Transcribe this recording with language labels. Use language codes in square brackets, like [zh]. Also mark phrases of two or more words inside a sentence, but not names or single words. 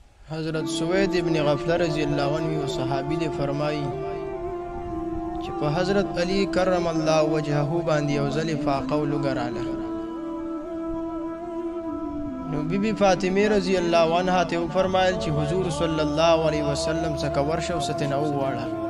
[ps] حضرت سوید ابن غفلہ رضی اللہ عنہ صحابی دے فرمائی چې په حضرت علی کرم الله وجهه باندې یو ځل فاقه ولګراله نو بیبي فاطمه رضی الله عنها ته فرمایل چې حضور صلی الله علیه وسلم څخه ورشه او ستنه وواړه